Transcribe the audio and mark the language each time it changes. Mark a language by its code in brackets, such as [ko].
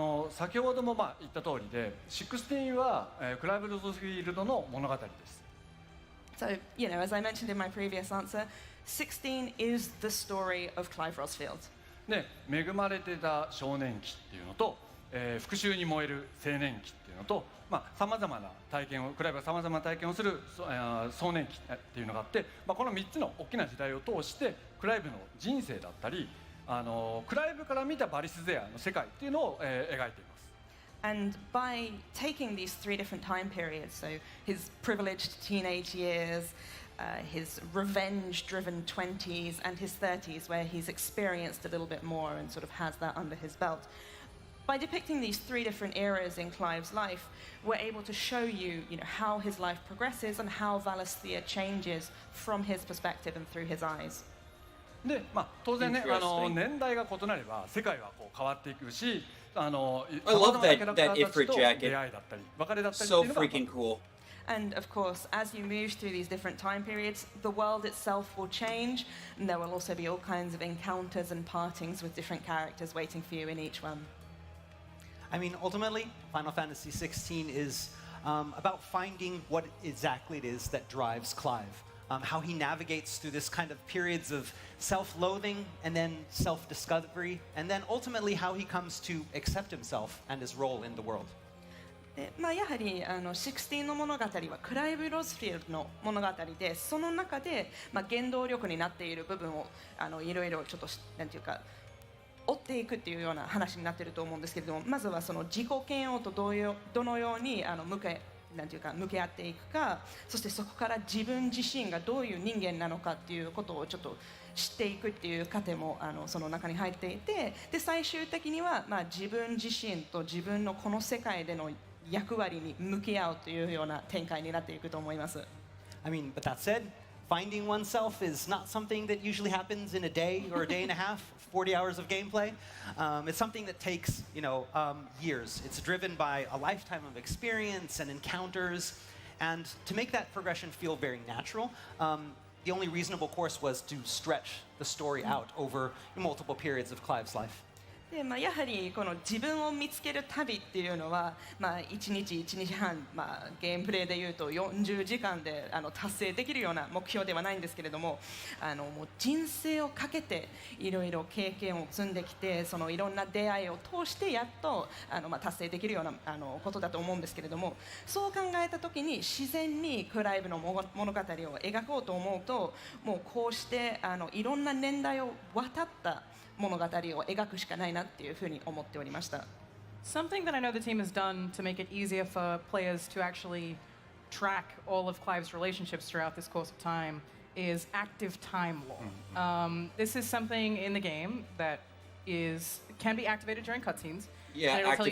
[ja] 先ほども言った通りで、XVI は、クライブ・ロズフィールドの物語です。 [en] So, as I mentioned in my previous answer, 16 is the story of Clive Rosfield. [ja] で、恵まれてた少年期っていうのと、復讐に燃える青年期っていうのと、さまざまな体験をクライブがさまざまな体験をする壮年期っていうのがあって、この3つの大きな時代を通してクライブの人生だったり、クライブから見たバリス・ゼアの世界っていうのを、描いています。 [en] And by taking these 3 different time periods, so his privileged teenage years, his revenge-driven 20s, and his 30s, where he's experienced a little bit more and sort of has that under his belt. By depicting these 3 different eras in Clive's life, we're able to show you, how his life progresses and how Valisthea changes from his perspective and through his eyes. [ja] で、当然ね、年代が異なれば世界はこう変わっていくし、 [en] I love that Ifrit jacket. So freaking cool. And of course, as you move through these different time periods, the world itself will change, and there will also be all kinds of encounters and partings with different characters waiting for you in each one. I mean, ultimately, Final Fantasy XVI is about finding what exactly it is that drives Clive. How he navigates through this kind of periods of self-loathing and then self-discovery, and then ultimately how he comes to accept himself and his role in the world. [ja] やはり16の物語はクライブ・ロズフィールドの物語で、その中で、原動力になっている部分をいろいろちょっとなんていうか追っていくっていうような話になっていると思うんですけれども、まずはその自己嫌悪とどのように向き合っていくか、そしてそこから自分自身がどういう人間なのかっていうことをちょっと知っていくっていう過程もその中に入っていて、で最終的には自分自身と自分のこの世界での役割に向き合うというような展開になっていくと思います。 [en] I mean, but that said, finding oneself is not something that usually happens in a day or a day and a half, 40 hours of gameplay. It's something that takes, years. It's driven by a lifetime of experience and encounters. And to make that progression feel very natural, the only reasonable course was to stretch the story out over multiple periods of Clive's life. [ja] でやはりこの自分を見つける旅っていうのは、1日1日半、ゲームプレイでいうと40時間で達成できるような目標ではないんですけれども、もう人生をかけていろいろ経験を積んできて、そのいろんな出会いを通してやっと達成できるようなことだと思うんですけれども、そう考えた時に自然にクライブの物語を描こうと思うと、もうこうしていろんな年代を渡った物語を描くしかないなっていうふうに思っておりました。 [en] Something that I know the team has done to make it easier for players to actually track all of Clive's relationships throughout this course of time is active time lore. This is something in the game that can be activated during cutscenes. Yeah, and it'll tell you